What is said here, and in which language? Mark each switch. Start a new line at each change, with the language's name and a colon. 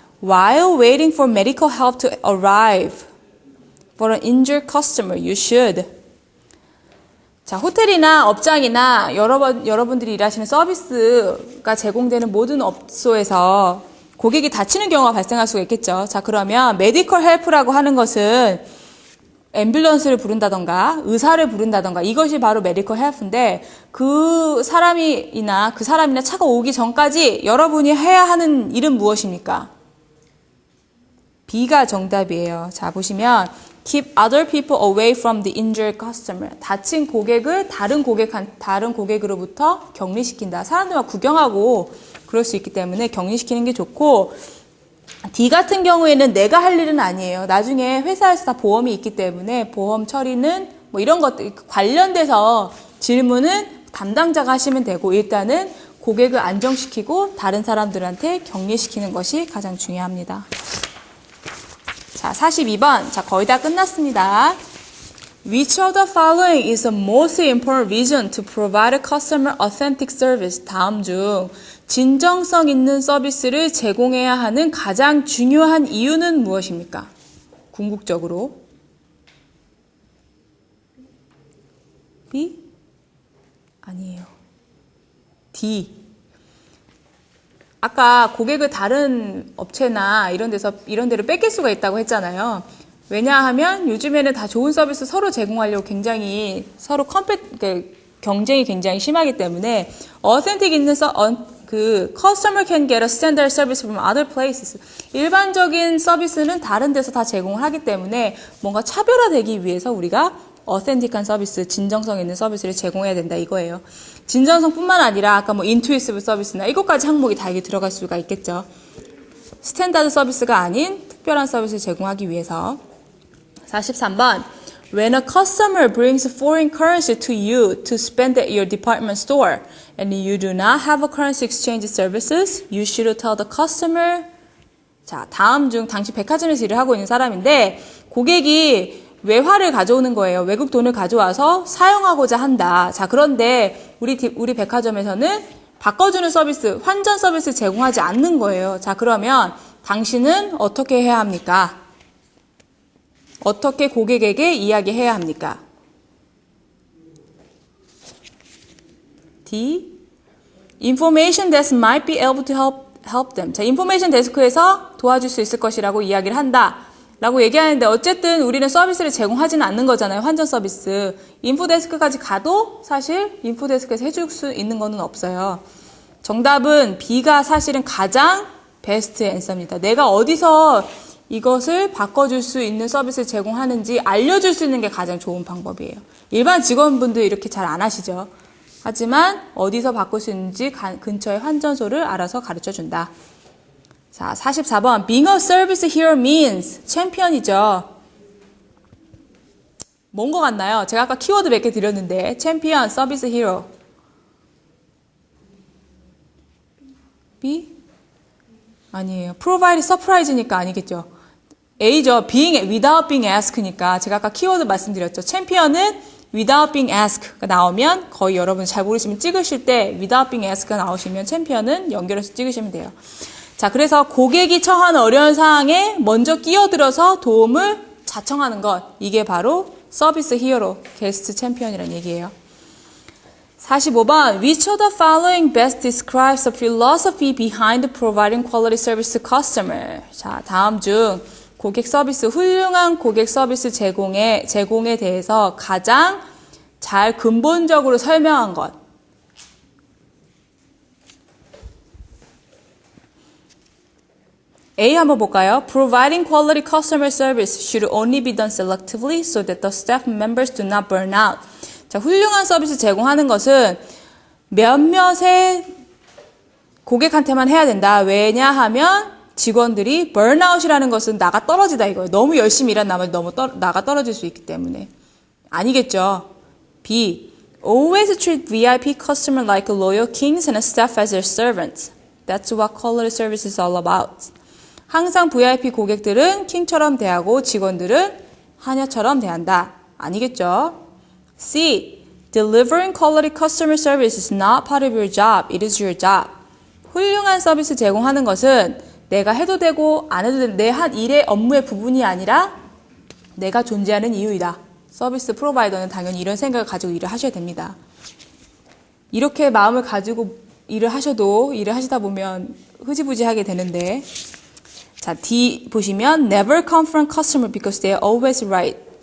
English: While waiting for medical help to arrive for an injured customer, you should.
Korean: 자, 호텔이나 업장이나 여러분들이 일하시는 서비스가 제공되는 모든 업소에서 고객이 다치는 경우가 발생할 수가 있겠죠. 자, 그러면 메디컬 헬프라고 하는 것은 앰뷸런스를 부른다던가 의사를 부른다던가 이것이 바로 메디컬 헬프인데 그 사람이나 차가 오기 전까지 여러분이 해야 하는 일은 무엇입니까? B가 정답이에요. 자, 보시면
English: Keep other people away from the injured customer.
Korean: 다친 고객을 다른 고객으로부터 격리시킨다. 사람들만 구경하고 그럴 수 있기 때문에 격리시키는 게 좋고, D 같은 경우에는 내가 할 일은 아니에요. 나중에 회사에서 다 보험이 있기 때문에 보험 처리는 뭐 이런 것들 관련돼서 질문은 담당자가 하시면 되고, 일단은 고객을 안정시키고 다른 사람들한테 격리시키는 것이 가장 중요합니다. 자, 42번. 자, 거의 다 끝났습니다.
English: Which of the following is the most important reason to provide a customer authentic service?
Korean: 다음 중 진정성 있는 서비스를 제공해야 하는 가장 중요한 이유는 무엇입니까? 궁극적으로. B? 아니에요. D. 아까 고객을 다른 업체나 이런 데로 뺏길 수가 있다고 했잖아요. 왜냐하면 요즘에는 다 좋은 서비스 서로 제공하려고 굉장히 서로 경쟁이 굉장히 심하기 때문에 어센틱 있는
English: customer can get a standard service from other places.
Korean: 일반적인 서비스는 다른 데서 다 제공을 하기 때문에 뭔가 차별화되기 위해서 우리가 어센틱한 서비스, 진정성 있는 서비스를 제공해야 된다 이거예요. 진정성뿐만 아니라 아까 인투이시브 서비스나 이것까지 항목이 다 이게 들어갈 수가 있겠죠. 스탠다드 서비스가 아닌 특별한 서비스를 제공하기 위해서. 43번.
English: When a customer brings foreign currency to you to spend at your department store and you do not have a currency exchange services, you should tell the customer
Korean: 자, 다음 중 당시 백화점에서 일을 하고 있는 사람인데 고객이 외화를 가져오는 거예요. 외국 돈을 가져와서 사용하고자 한다. 자, 그런데 우리 백화점에서는 바꿔주는 서비스, 환전 서비스 제공하지 않는 거예요. 자, 그러면 당신은 어떻게 해야 합니까? 어떻게 고객에게 이야기해야 합니까?
English: D. Information desk might be able to help them.
Korean: 자, 인포메이션 데스크에서 도와줄 수 있을 것이라고 이야기를 한다. 라고 얘기하는데 어쨌든 우리는 서비스를 제공하지는 않는 거잖아요. 환전 서비스. 인포데스크까지 가도 사실 인포데스크에서 해줄 수 있는 거는 없어요. 정답은 B가 사실은 가장 베스트 앤서입니다. 내가 어디서 이것을 바꿔줄 수 있는 서비스를 제공하는지 알려줄 수 있는 게 가장 좋은 방법이에요. 일반 직원분들 이렇게 잘 안 하시죠. 하지만 어디서 바꿀 수 있는지 근처의 환전소를 알아서 가르쳐준다. 자, 44번.
English: Being a service hero means 챔피언이죠.
Korean: 뭔 거 같나요? 제가 아까 키워드 몇 개 드렸는데 챔피언, 서비스 히어로. B? 아니에요. Provide surprise니까 아니겠죠. A죠.
English: Being without being asked
Korean: 니까 제가 아까 키워드 말씀드렸죠. 챔피언은
English: without being asked
Korean: 가 나오면 거의 여러분 잘 모르시면 찍으실 때 without being asked가 나오시면 챔피언은 연결해서 찍으시면 돼요. 자, 그래서 고객이 처한 어려운 상황에 먼저 끼어들어서 도움을 자청하는 것. 이게 바로 서비스 히어로, 게스트 챔피언이라는 얘기예요. 45번. Which of the following best describes the philosophy behind providing quality service to customer? 자, 다음 중 고객 서비스, 훌륭한 고객 서비스 제공에 대해서 가장 잘 근본적으로 설명한 것. A 한번 볼까요?
English: Providing quality customer service should only be done selectively so that the staff members do not burn out.
Korean: 자, 훌륭한 서비스 제공하는 것은 몇몇의 고객한테만 해야 된다. 왜냐하면 직원들이 burnout이라는 것은 나가 떨어지다 이거예요. 너무 열심히 일한 나머지 너무 나가 떨어질 수 있기 때문에. 아니겠죠. B.
English: Always treat VIP customer like loyal kings and staff as their servants. That's what quality service is all about.
Korean: 항상 VIP 고객들은 킹처럼 대하고 직원들은 하녀처럼 대한다. 아니겠죠. C.
English: Delivering quality customer service is not part of your job. It is your job.
Korean: 훌륭한 서비스 제공하는 것은 내가 해도 되고 안 해도 되는 내 한 일의 업무의 부분이 아니라 내가 존재하는 이유이다. 서비스 프로바이더는 당연히 이런 생각을 가지고 일을 하셔야 됩니다. 이렇게 마음을 가지고 일을 하시다 보면 흐지부지하게 되는데 자, D 보시면
English: never confront customer because they are always right.